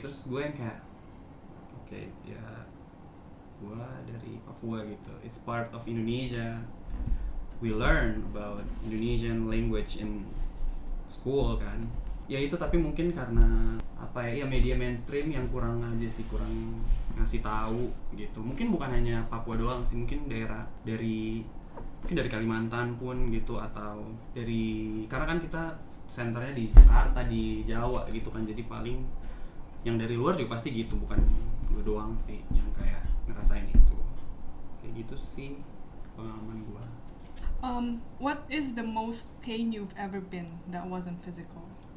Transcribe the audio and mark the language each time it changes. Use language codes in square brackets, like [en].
[id] Terus gue yang kayak ya gue dari Papua gitu. [en] It's part of Indonesia. We learn about Indonesian language in school kan. [id] Ya itu, tapi mungkin karena apa ya media mainstream yang kurang aja sih, kurang ngasih tahu gitu. Mungkin bukan hanya Papua doang sih, mungkin daerah mungkin dari Kalimantan pun gitu, atau dari karena kan kita senternya di Jakarta, di Jawa gitu kan, jadi paling yang dari luar juga pasti gitu, bukan gue doang sih yang kayak ngerasain itu. Kayak gitu sih pengalaman gue. [en] What is the most pain you've ever been that wasn't physical?